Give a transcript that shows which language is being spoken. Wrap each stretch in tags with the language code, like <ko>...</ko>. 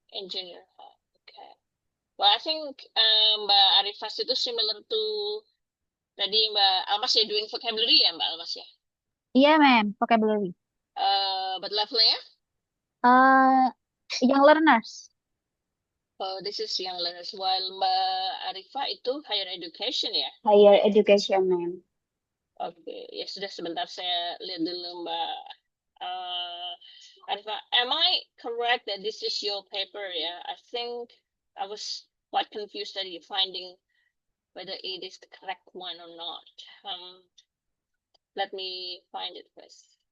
<en>and junior high. Okay. Well, I think Mbak Arifas itu similar to tadi Mbak Almas ya, doing vocabulary ya Mbak Almas ya. Yeah, ma'am, vocabulary. But levelnya? Young learners. Oh, this is young learners. While Mbak Arifah itu higher education ya. Higher education, ma'am.</en> <id>Oke, ya sudah sebentar saya lihat dulu Mbak Arifah.</id> <en>Am I correct that this is your paper ya? I think I was quite confused tadi finding whether it is the correct one or not. Let me find it first.</en>